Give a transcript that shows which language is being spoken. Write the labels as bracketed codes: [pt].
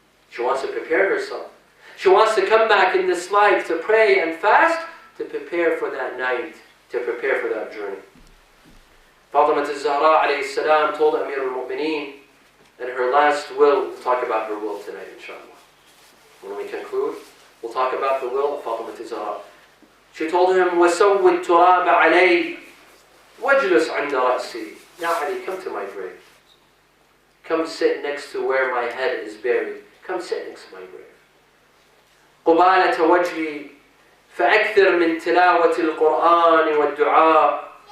[en] She wants to prepare herself. She wants to come back in this life to pray and fast, to prepare for that night, to prepare for that journey. Fatima al-Zahra alayhi salam told Amir al-Mu'mineen in her last will, we'll talk about her will tonight inshallah. When we conclude, we'll talk about the will of Fatima al-Zahra. She told him, [ar] وَسَوِّ التُّرَابَ عَلَيْهِ وَاجْلُسْ عِنْدَ رَأْسِي. [en] Now Ali, come to my grave. Come sit next to where my head is buried. Come sit next to my grave. [ar] قبالة وجهي فأكثر من تلاوة القرآن والدعاء.